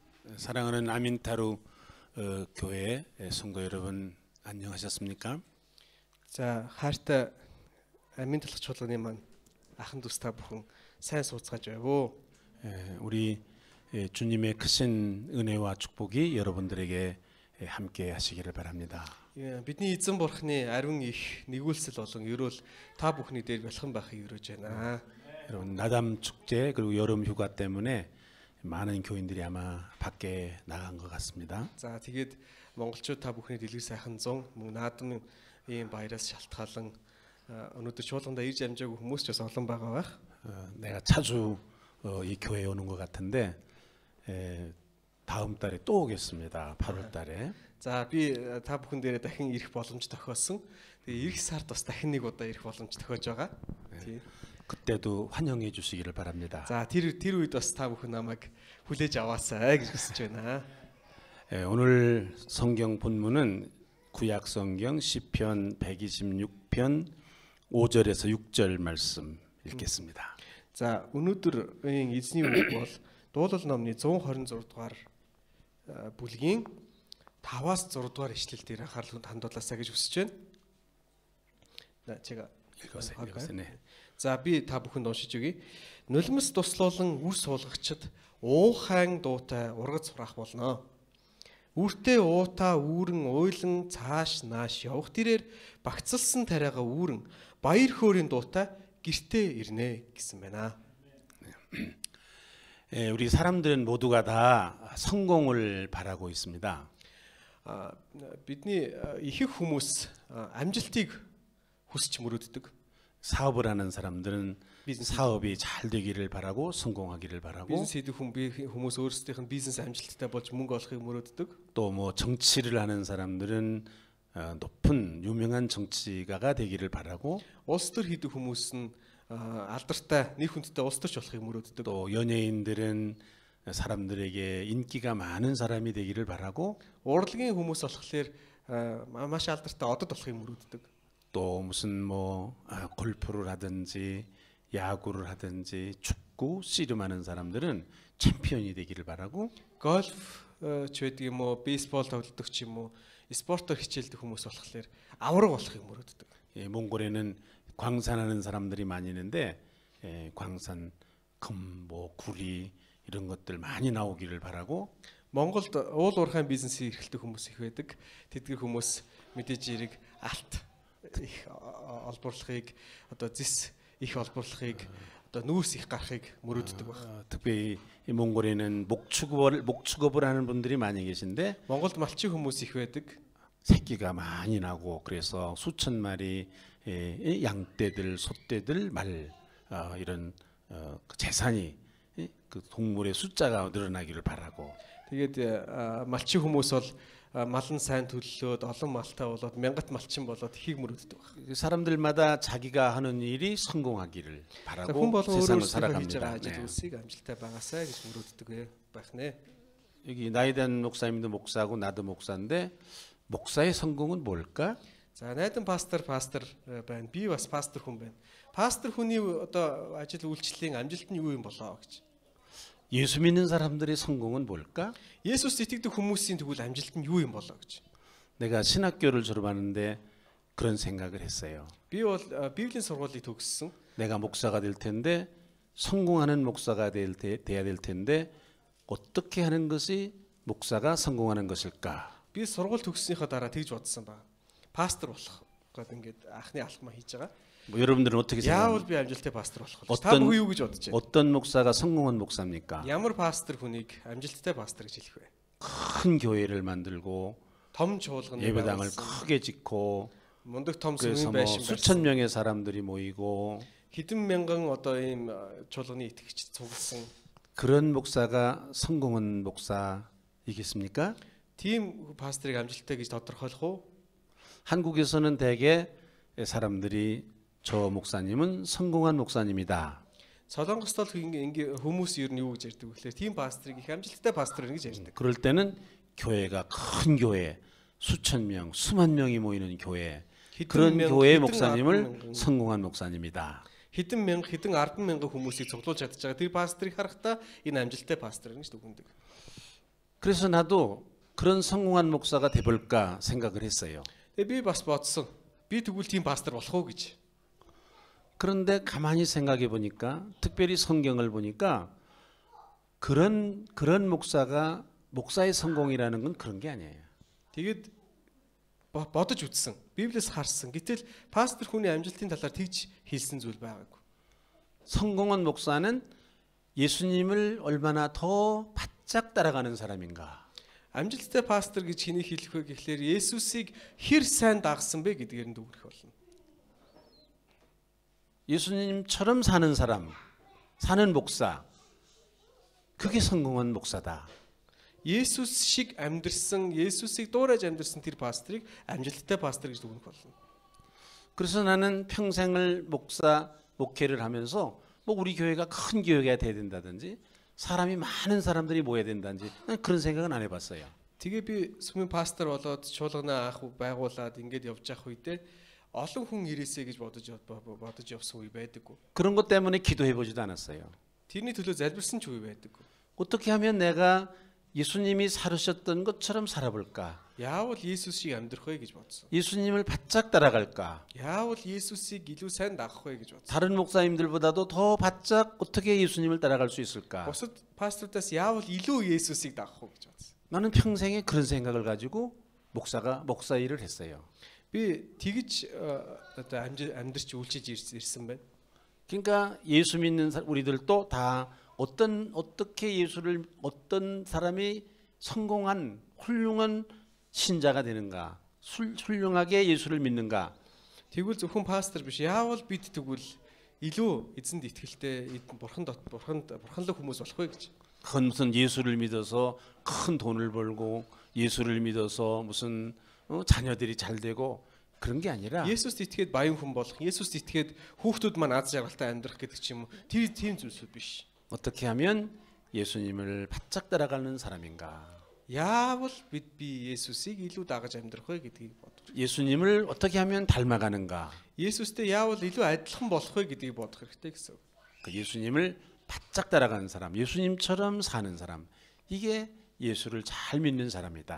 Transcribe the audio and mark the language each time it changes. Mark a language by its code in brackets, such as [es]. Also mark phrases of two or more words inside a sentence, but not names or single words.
[ko] 사랑하는 아민타루 교회 성도 여러분 안녕하셨습니까? [mn] За хайртай амийн талх чуулганы маань ахын дүүс та бүхэн сайн сууцгааж байв уу? [ko] 우리 주님의 크신 은혜와 축복이 여러분들에게 함께 하시기를 바랍니다. [mn] Бидний эзэн бурхны ариун их нэгүүлсэл болон ерөөл та бүхний дээр бэлхэн байхыг өрөөж байна. [ko] 여러분 나담 축제 그리고 여름 휴가 때문에 많은 교인들이 아마 밖에 나간 것 같습니다. [mn] За тэгээд монголчууд та бүхний дэлгэр сайхан 100 мөн наадмын ийм баяраас шалтгаалan өнөөдөр чуулгандаа ирж амжаагүй хүмүүс ч бас олон байгаа байх. [ko] 내가 자주 이 교회에 오는 것 같은데 다음 달에 또 오겠습니다. 8월 달에. [mn] За би та бүхэн дээрээ дахин ирэх боломж тохиолсон. Тэгээ эх сард бас дахин нэг удаа ирэх боломж тохиож байгаа. Тий. [ko] 그때도 환영해 주시기를 바랍니다. [mn] За тэр үед бас та бүхэн намайг хүлээж аваасай гэж хүсэж байна. [ko] 오늘 성경 본문은 구약 성경 시편 126편 5절에서 6절 말씀 읽겠습니다. [mn] За өнөөдрийн эзний үг бол дуулал номны 126 дугаар бүлгийн 5-аас 6 дугаар ишлэл дээр анхаарлыг хандуулаасаа гэж хүсэж байна. [ko] 제가 읽으세요. [mn] За би та бүхэнд уншиж өгье. Нулимс туслуулан үр суулгагчд уухайн дуутай ургац сурах болно. Үртэй уутаа үүрэн уйлан цааш нааш явах тэрээр багцалсан тариага үүрэн баяр хөөрийн дуутай гэртээ ирнэ гэсэн байна. [ko] 우리 사람들은 모두가 다 성공을 바라고 있습니다. [mn] бидний ихэнх хүмүүс амжилтыг хүсч мөрөөддөг. [ko] 사업을 하는 사람들은 사업이 잘 되기를 바라고 성공하기를 바라고 [mn] бизнес хийдэг хүмүүс өөрсдийнх нь бизнес амжилттай болж мөнгө олохыг мөрөөддөг. [ko] 또 뭐 정치를 하는 사람들은 높은 유명한 정치가가 되기를 바라고 [mn] улс төр хийдэг хүмүүс нь алдартай нэр хүндтэй улс төрч болохыг мөрөөддөг. [ko] 또 연예인들은 사람들에게 인기가 많은 사람이 되기를 바라고 [mn] урлагийн хүмүүс болохоор маш алдартай одод болохыг мөрөөддөг. [ko] 또 무슨 뭐 골프를 하든지 야구를 하든지 축구 씨름하는 사람들은 챔피언이 되기를 바라고 [mn] 골ф ч байдаг юм уу, бейсбол тоглодог ч юм уу, спортоор хичээлдэг хүмүүс болохоор авраг болохыг мөрөөддөг. [ko] 몽골에는 광산하는 사람들이 많이 있는데 광산 금, 뭐 구리 이런 것들 많이 나오기를 바라고 [mn] Монголд уул уурхайн бизнесийг эрхэлдэг хүмүүс их байдаг. Тэдгээр хүмүүс мэдээж эрэг алт их олборлохыг одоо зис их олборлохыг одоо нүүрс их гарахыг мөрөөддөг байна. [ko] 특별히 이 몽골에는 목축업을 하는 분들이 많이 계신데 [mn] Монголд малчин хүмүүс их байдаг. [ko] 새끼가 많이 나고 그래서 수천 마리 양떼들, 소떼들, 말 이런 재산이 그 동물의 숫자가 늘어나기를 바라고. [mn] Тэгээд малчин хүмүүс бол малын сайн төлөлөөд олон малтай болоод мянгат малчин болоод ихийг мөрөөддөг байна. [ko] 사람들마다 자기가 하는 일이 성공하기를 바라고 [mn] хүн болгон [ko] 세상을 [mn] өөрөөсөө хийж [ko] 살아갑니다. [mn] байгаа ажил үйлсийг амжилттай байгаасай гэж мөрөөддөг байх нэ. [ko] 여기 나이든 목사님도 목사고 나도 목사인데 목사의 성공은 뭘까? [mn] За найдан пастор байна. Би бас пастор хүн байна. Пастор хүний одоо ажил үйлчлэлийн амжилт нь юу юм болоо гэж. [ko] 예수 믿는 사람들의 성공은 뭘까? [mn] Есүс итгэдэг хүмүүсийн тэгвэл амжилт нь юу юм болоо гэж. [ko] 내가 신학교를 졸업하는데 그런 생각을 했어요. [mn] Би бол Библийн сургуулийг төгссөн. [ko] 내가 목사가 될 텐데 성공하는 목사가 돼야 될 텐데 어떻게 하는 것이 목사가 성공하는 것일까? [mn] Би сургууль төгссөнийхөө дараа тэгж бодсон ба. Пастор болох гэдэг ингээд анхны алхмаа хийж байгаа. [ko] 뭐 여러분들은 어떻게 [mn] Яавал [ko] 생각합니까? [mn] би амжилттай пастор болох вэ? Та бүхэн юу гэж бодож байна? [ko] 어떤 목사가 성공한 목사입니까? [mn] Ямар пастор хүнийг амжилттай пастор гэж хэлэх вэ? [ko] 큰 교회를 만들고 [mn] Том чуулганы [ko] 예배당을 [mn] байгуулсан, [ko] 크게 짓고 [mn] мундаг том [ko] 그래서 [mn] сүмийн [ko] 뭐 [mn] байшин [ko] 수천 [mn] барьсан. [ko] 명의 사람들이 모이고 [mn] Хэдэн мянган одоо ийм чуулганы итгэгч цугласан. [ko] 그런 목사가 성공한 목사이겠습니까? [mn] Тийм пасторыг амжилттай гэж тодорхойлох уу? [ko] 한국에서는 대개 사람들이 저 목사님은 성공한 목사님이다. [mn] Солонгост бол ингээ хүмүүс ер нь юу гэж ярьдаг вэ гэхээр тийм пасторыг их амжилттай пастор гэж ярьдаг. [ko] 그럴 때는 교회가 큰 교회, 수천 명, 수만 명이 모이는 교회, 그런 교회의 목사님을 성공한 목사님이다. [mn] хэдэн мянга хэдэн 10,000 хүмүүсийг цуглуулж чадчих. Тэр пастрыг харахтаа энэ амжилттай пастор гэж дүгнэдэг. [ko] 그래서 나도 그런 성공한 목사가 돼볼까 생각을 했어요. [mn] Би бас бодсон. Би тэгвэл тийм пастор болох уу гэж. [ko] 그런데 가만히 생각해 보니까, 특별히 성경을 보니까 그런 목사가 목사의 성공이라는 건 그런 게 아니에요. [mn] Тэгээд бодож үзсэн. Библиэс харсан. Гэтэл пастор хүний амжилтын талаар тэгж хэлсэн зүйл байгаагүй. [ko] 성공한 목사는 예수님을 얼마나 더 바짝 따라가는 사람인가. [mn] Амжилттай пастор гэж хэнийг хэлэх вэ гэхлээр Есүсийг хэр сайн дагсан бэ гэдгээр нь дүгнэх болно. [ko] 예수님처럼 사는 사람, 사는 목사, 그게 성공한 목사다. [mn] Есүс шиг амьдрсан, Есүсийг дуурайж амьдрсан тэр пастрыг амжилттай пастор гэж дүгнэх болно. [ko] 그래서 나는 평생을 목회를 하면서 뭐 우리 교회가 큰 교회가 돼야 된다든지 사람이 많은 사람들이 모여야 된다든지 그런 생각은 안 해봤어요. [mn] Тэгээ би сүмийн пастор болоод чуулгана анх байгуулад ингээд явж явах үедээ олон хүн ирээсэй гэж бодож явсан үе байдаггүй. [ko] 그런 것 때문에 기도해 보지도 않았어요. [mn] Тэрний төлөө залбирсан ч үе байдаггүй. [ko] 어떻게 하면 내가 예수님이 살으셨던 것처럼 살아볼까? [mn] Яавал Есүс шиг амьдрах вэ гэж бодсон. [ko] 예수님을 바짝 따라갈까? [mn] Яавал Есүсийг илүү сайн дагах вэ гэж бодсон. [ko] 다른 목사님들보다도 더 바짝 어떻게 예수님을 따라갈 수 있을까? [mn] Бусад пасторудаас яавал илүү Есүсийг дагах вэ гэж бодсон. [ko] 나는 평생에 그런 생각을 가지고 목사 일을 했어요. [mn] Би тэгж одоо амьдрч үйлчилж ирсэн байна. [ko] 그러니까 예수 믿는 우리들도 다 어떤 사람이 성공한 훌륭한 신자가 되는가, 훌륭하게 예수를 믿는가. [mn] Тэгвэл зөвхөн пастор биш. Яавал бид тэгвэл илүү эзэнд итгэлтэй бурханлаг хүмүүс болох вэ гэж. [ko] 그건 무슨 예수를 믿어서 큰 돈을 벌고 예수를 믿어서 무슨 자녀들이 잘 되고 그런 게 아니라 [mn] Есүст итгээд баян хүн болох, Есүст итгээд хүүхдүүд маань аз жаргалтай амьдрах гэдэг ч юм уу. Тийм зүйлс биш. [ko] 어떻게 하면 예수님을 바짝 따라가는 사람인가? [mn] Яавал би Есүсийг илүү дагаж амьдрах вэ гэдгийг бодох. [ko] 예수님을 어떻게 하면 닮아가는가? [mn] Есүстэй яавал илүү адилхан болох вэ гэдгийг бодох хэрэгтэй гэсэн. [ko] 그 예수님을 바짝 따라가는 사람, 예수님처럼 사는 사람, 이게 예수를 잘 믿는 사람이다.